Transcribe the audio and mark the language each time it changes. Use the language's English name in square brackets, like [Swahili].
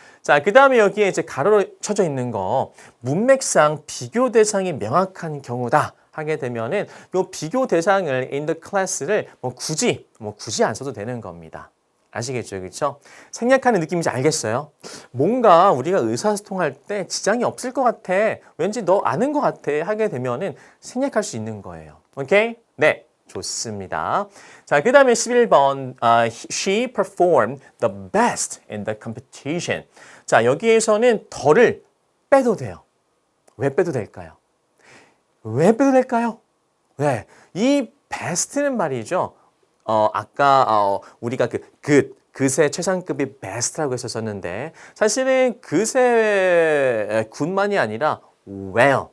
[Korean] 자, 그 다음에 여기에 이제 가로로 쳐져 있는 거, 문맥상 비교 대상이 명확한 경우다 하게 되면은 이 비교 대상을 [English] in the class [Korean] 를 굳이 안 써도 되는 겁니다. 아시겠죠? 그렇죠? 생략하는 느낌인지 알겠어요? 뭔가 우리가 의사소통할 때 지장이 없을 것 같아. 왠지 너 아는 것 같아 하게 되면은 생략할 수 있는 거예요. 오케이? 네. 좋습니다. 자, 그 다음에 11번. [English] She performed the best in the competition. [Korean] 자, 여기에서는 더를 빼도 돼요. 왜 빼도 될까요? 왜 빼도 될까요? 네, 이 best는 말이죠. 아까 우리가 그새 최상급이 best라고 했었는데 사실은 그새 굿만이 아니라 well.